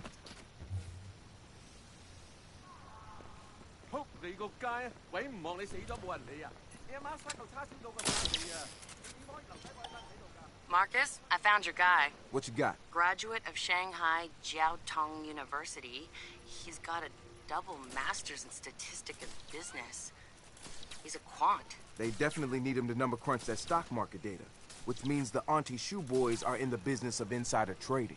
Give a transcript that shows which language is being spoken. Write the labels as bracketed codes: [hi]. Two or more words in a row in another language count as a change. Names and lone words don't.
[yue] 仆你個街啊！鬼唔望你死咗冇人理啊！你阿媽生嚿叉燒到個飯你啊！你點可以留低個人喺度㗎？ [en] Marcus, I found your guy. What you got? Graduate of Shanghai Jiaotong University. He's got a double master's in statistics and business. He's a quant. They definitely need him to number crunch that stock market data, which means the Auntie Shoe Boys are in the business of insider trading.